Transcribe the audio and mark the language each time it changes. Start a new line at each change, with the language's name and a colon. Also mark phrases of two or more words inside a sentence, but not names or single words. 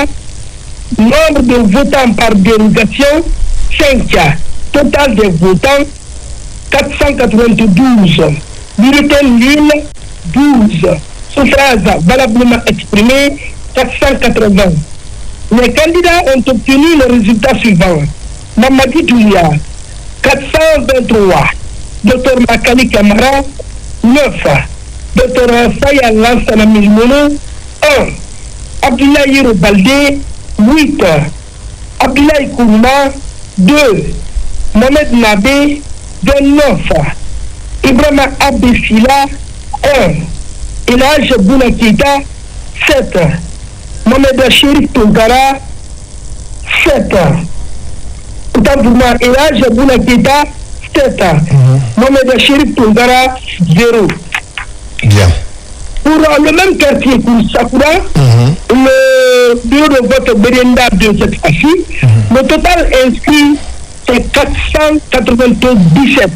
French: Nombre de votants par dérogation, 5. Total des votants, 492. Bulletin nul, 12. Suffrages valablement exprimés, 480. Les candidats ont obtenu le résultat suivant. Mamadi Doumbia, 423. Dr Makani Kamara, 9. Dr Faya Lansana Milimono, 1. Abdoulaye Yero Baldé, 8. Abdoulaye Kourouma, 2. Mohamed Nabé, 29. Ibrahima Abdesila, 1. Elhadj Bouna Keita, 7. Mohamed Chérif Tonkara, 7. Autant pour moi, Elhadj Bouna Keita, 7. Mohamed Chérif Tonkara, 0. Bien. Pour le même quartier, pour Sakura, le bureau de vote Brenda de cette fois-ci, le total inscrit c'est 497.